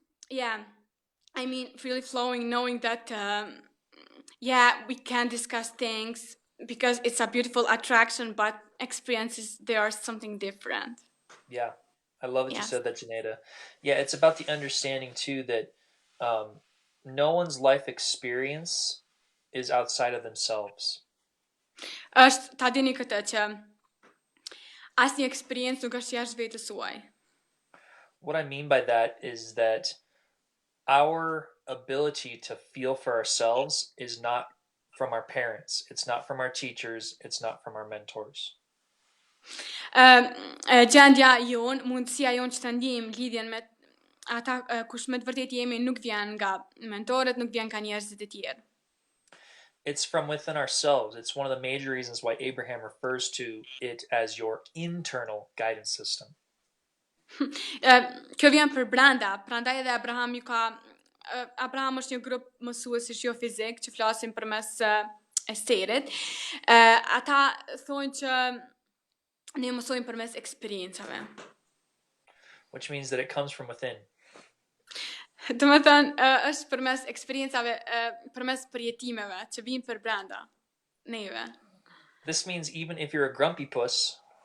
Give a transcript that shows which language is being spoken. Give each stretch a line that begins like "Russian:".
English: yeah, I mean, really flowing, knowing that, yeah, we can discuss things because it's a beautiful attraction, but experiences, they are something different. Yeah. I love that you Yes. said that, Janeda. Yeah, it's about the understanding too that um, no one's life experience is outside of themselves.
Albanian: Është ta dini këtë që asnjë eksperiencë nuk është jashtë vetes suaj.
English: What I mean by that is that our ability to feel for ourselves is not from our parents, it's not from our teachers, it's not from our mentors.
Albanian: Gjendja jon, mundësia jon që të ndjejmë lidhjen me ata kush me të vërtet jemi nuk vjen nga mentorët, nuk vjen nga njerëzit e tjerë.
English: It's from within ourselves. It's one of the major reasons why Abraham refers to it as your internal guidance system.
Albanian: Kjo vjen për brenda, prandaj edhe Abraham është një grup mësuesish jo fizik që flasin përmes esterit. Ata thonë që ne mësojmë përmes eksperiencave.
English: Which means that it comes from within.
Albanian: Do me thënë, është përmes eksperiencave, përmes përjetimeve që vinë për brenda neve.
English: This means even if you're a grumpy puss,